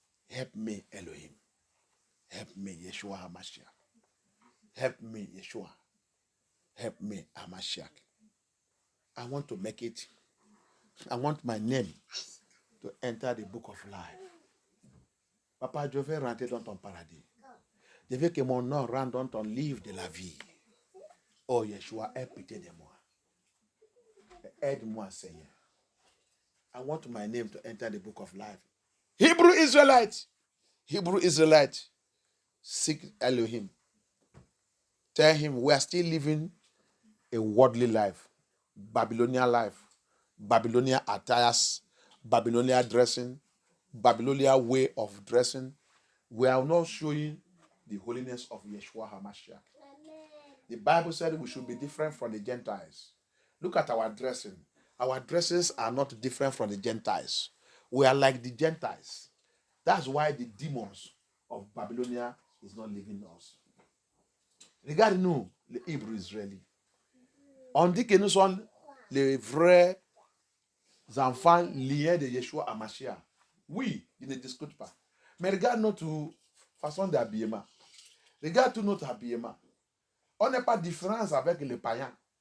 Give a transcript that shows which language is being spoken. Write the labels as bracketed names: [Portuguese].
[English] Help me, Elohim. Help me, Yeshua HaMashiach. Help me, Yeshua. Help me, HaMashiach. I want to make it. I want my name to enter the book of life. [French] Papa, je veux rentrer dans ton paradis. Je veux que mon nom rentre dans ton livre de la vie. Oh, Yeshua, aie pitié de moi. Aide-moi, Seigneur. [English] I want my name to enter the book of life. Hebrew Israelites. Hebrew Israelites. Seek Elohim. Tell him we are still living a worldly life. Babylonian life. Babylonian attires. Babylonian dressing. Babylonian way of dressing. We are not showing the holiness of Yeshua HaMashiach. The Bible said we should be different from the Gentiles. Look at our dressing. Our dresses are not different from the Gentiles. We are like the Gentiles. That's why the demons of Babylonia is not living in us. [French] Regardez-nous, les Hébreux Israélites. On dit que nous sommes les vrais enfants liés de Yeshua HaMashiach. Oui, il ne discute pas. Mais regarde notre façon d'habillement. Regarde tout notre habillement. On n'est pas différent avec les païens.